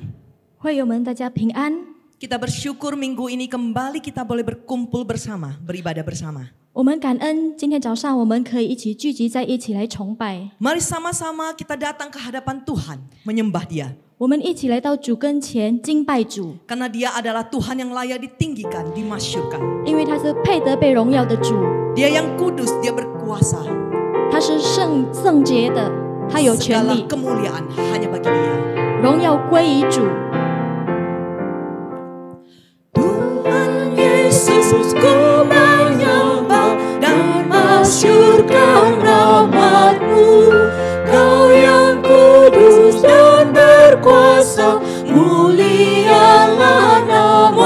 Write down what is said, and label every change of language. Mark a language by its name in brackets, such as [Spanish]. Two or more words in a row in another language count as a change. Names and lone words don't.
[Chinese] 会友们，大家平安。 [Indonesian] Kita bersyukur minggu ini kembali kita boleh berkumpul bersama, beribadah bersama. [Chinese] 我们感恩今天早上我们可以一起聚集在一起来崇拜。 [Indonesian] Mari sama-sama kita datang ke hadapan Tuhan, menyembah Dia. [Chinese] 我们一起来到主跟前敬拜主， [Indonesian] Karena Dia adalah Tuhan yang layak ditinggikan, dimasyurkan. [Chinese] 因为他是配得被荣耀的主， [Indonesian] Dia yang kudus, Dia berkuasa. [Chinese] 他是圣洁的，他有权 [Indonesian] Segala [Chinese] 利， [Indonesian] kemuliaan hanya bagi Dia. [Chinese] 荣耀归于主。 [Indonesian] Tuhan Yesus, ku menyembah dan masyurkan rahmat-Mu. Kau yang kudus dan berkuasa, mulialah nama-Mu.